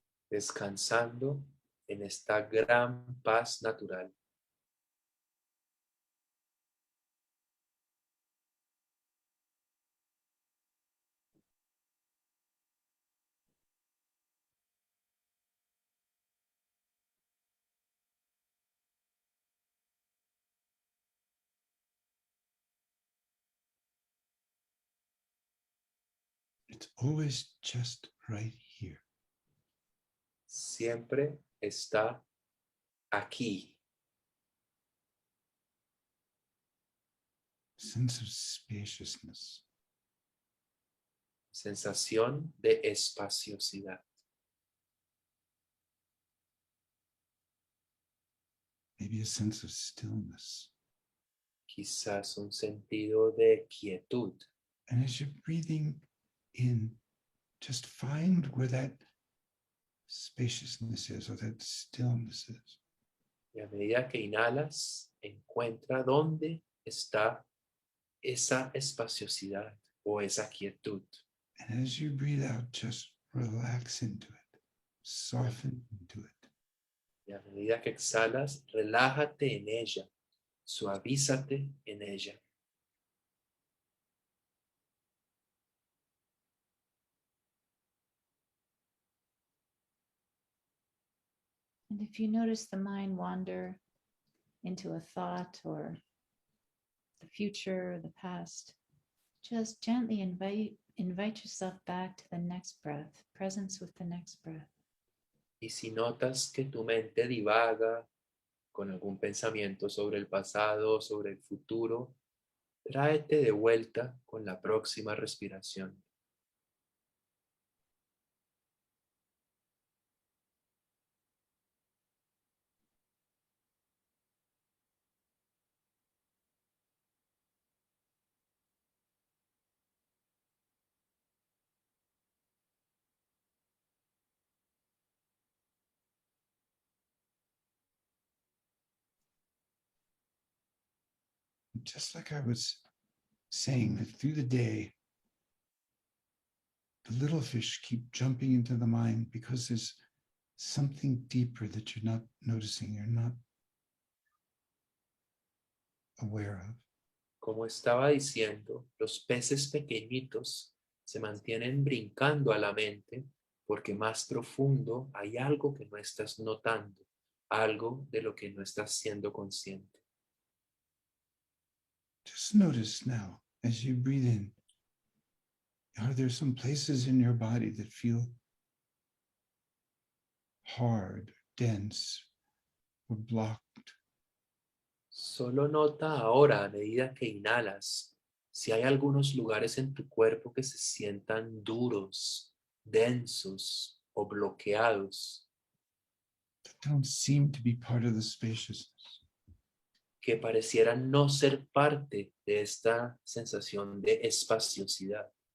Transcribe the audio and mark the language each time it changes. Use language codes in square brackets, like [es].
[es] Descansando en esta gran paz natural. [en] It's always just right here. [es] Siempre está aquí. [en] Sense of spaciousness. [es] Sensación de espaciosidad. [en] Maybe a sense of stillness. [es] Quizás un sentido de quietud. [en] And as you're breathing in, just find where that spaciousness is or that stillness is. [es] Y a medida que inhalas, encuentra dónde está esa espaciosidad o esa quietud. [en] And as you breathe out, just relax into it, soften into it. [es] Y a medida que exhalas, relájate en ella, suavízate en ella. [en] And if you notice the mind wander into a thought or the future or the past, just gently invite yourself back to the next breath, presence with the next breath. [es] Y si notas que tu mente divaga con algún pensamiento sobre el pasado o sobre el futuro, tráete de vuelta con la próxima respiración. [en] Just like I was saying, that through the day, the little fish keep jumping into the mind because there's something deeper that you're not noticing, you're not aware of. [es] Como estaba diciendo, los peces pequeñitos se mantienen brincando a la mente porque más profundo hay algo que no estás notando, algo de lo que no estás siendo consciente. [en] Just notice now as you breathe in, are there some places in your body that feel hard, dense, or blocked? [es] Solo nota ahora, a medida que inhalas, si hay algunos lugares en tu cuerpo que se sientan duros, densos o bloqueados, [en] That don't seem to be part of the spaciousness. [es] que parecieran no ser parte de esta sensación de espaciosidad.